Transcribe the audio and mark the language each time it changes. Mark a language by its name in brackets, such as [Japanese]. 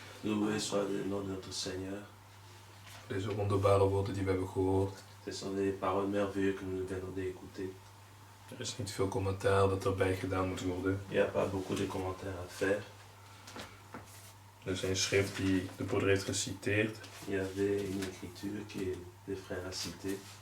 [French] Loué soit le nom de notre Seigneur. [Dutch] Deze wonderbare woorden die we hebben gehoord. [French] Ce sont des paroles merveilleuses que nous venons d'écouter. [Dutch] Er is niet veel commentaar dat erbij gedaan moet worden. [French] Il n'y a pas beaucoup de commentaires à faire. [Dutch] Er is een schrift die de broeder heeft geciteerd. [French] Il y avait une écriture que les frères a citée.